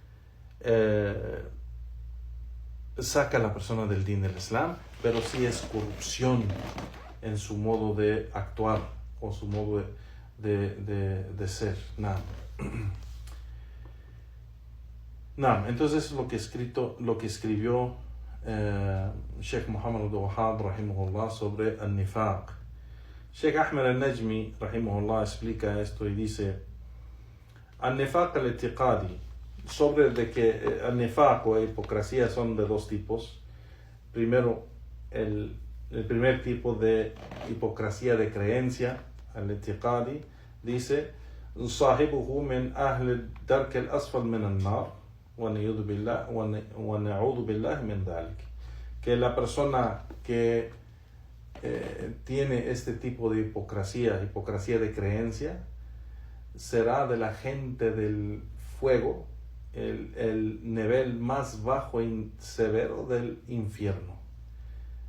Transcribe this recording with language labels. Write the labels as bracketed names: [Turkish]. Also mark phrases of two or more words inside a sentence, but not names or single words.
[Spanish] saca a la persona del din del Islam, pero sí es corrupción en su modo de actuar o su modo de ser. Entonces lo que escribió Sheikh Muhammad Wahab rahimahullah sobre el nifaq. Sheikh Ahmed al-Najmi rahimahullah explica esto y dice: [Arabic] النفاق الاعتقادي, [Spanish] sobre de que el nifaq o hipocresía son de 2 tipos. Primero, el primer tipo de hipocresía de creencia, al-i'tiqadi, dice: [Arabic] sahibuhu من أهل الدرك الأسفل من النار ونعوذ بالله من ذلك, [Spanish] que la persona que tiene este tipo de hipocresía de creencia, será de la gente del fuego, el nivel más bajo y severo del infierno.